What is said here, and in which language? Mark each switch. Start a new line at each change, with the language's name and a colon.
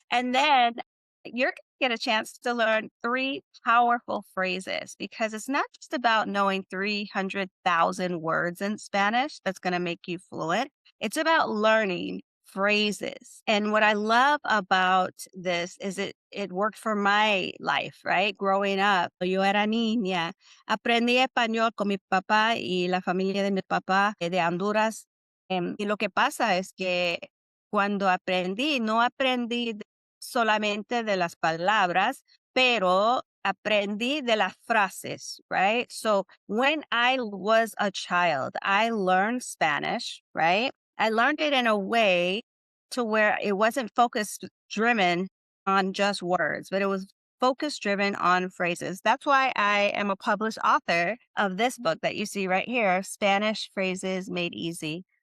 English: And then you're going to get a chance to learn three powerful phrases because it's not just about knowing 300,000 words in Spanish that's going to make you fluent. It's about learning phrases. And what I love about this is it worked for my life, right? Growing up,
Spanish: yo era niña, aprendí español con mi papá y la familia de mi papá de Honduras. Y lo que pasa es que cuando aprendí, no aprendí solamente de las palabras, pero aprendí de las frases, right?
English: So when I was a child, I learned Spanish, right? I learned it in a way to where it wasn't focus driven on just words, but it was focus driven on phrases. That's why I am a published author of this book that you see right here, Spanish Phrases Made Easy.